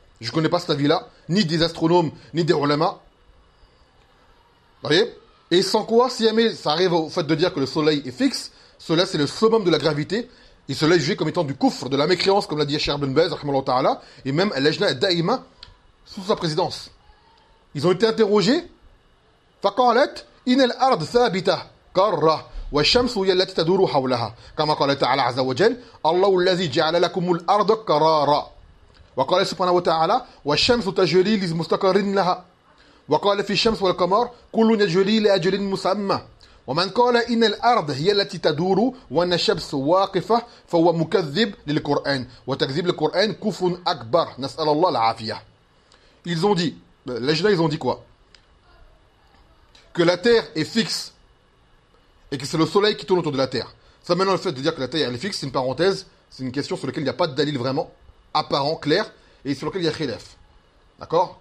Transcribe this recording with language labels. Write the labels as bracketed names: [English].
[French] Je ne connais pas cet avis-là, ni des astronomes, ni des ulama. Vous voyez? Et sans quoi, si jamais ça arrive au fait de dire que le Soleil est fixe, cela c'est le summum de la gravité, et cela est jugé comme étant du coufre, de la mécréance, comme l'a dit Cheikh Ibn Baz, rahimahullah ta'ala, et même Al-Ajna al-Da'ima, sous sa présidence. Ils ont été interrogés, [Arabic] فَقَالَتْ إِنَ الْأَرْضِ ثَابِتَ كَرَّةً والشمس هي التي تدور حولها كما قال تعالى عز وجل الله الذي جعل لكم الارض قرارا وقال سبحانه وتعالى والشمس تجري لمستقر لها وقال في الشمس والقمر كل يجري لاجل مسمى ومن قال ان الارض هي التي تدور وان الشمس واقفه فهو مكذب للقران وتكذيب القران كفر اكبر نسال الله العافيه. [French] Ils ont dit, les gens, ils ont dit quoi? Que la terre est fixe et que c'est le soleil qui tourne autour de la Terre. Ça mène le fait de dire que la Terre elle est fixe, c'est une parenthèse, c'est une question sur laquelle il n'y a pas de dalil vraiment apparent, clair, et sur laquelle il y a khilaf. D'accord?